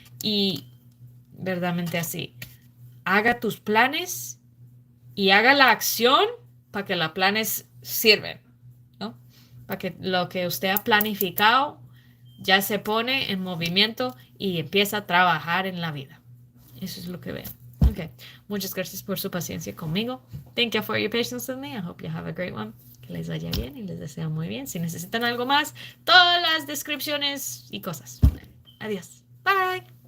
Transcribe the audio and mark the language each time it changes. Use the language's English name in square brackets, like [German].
[Spanish] Y verdaderamente así, haga tus planes y haga la acción para que los planes sirven, ¿no? Para que lo que usted ha planificado ya se pone en movimiento y empieza a trabajar en la vida. Eso es lo que veo. Okay. Muchas gracias por su paciencia conmigo. [English] Thank you for your patience with me. I hope you have a great one. [Spanish] Que les vaya bien y les deseo muy bien. Si necesitan algo más, todas las descripciones y cosas. Adiós. Bye.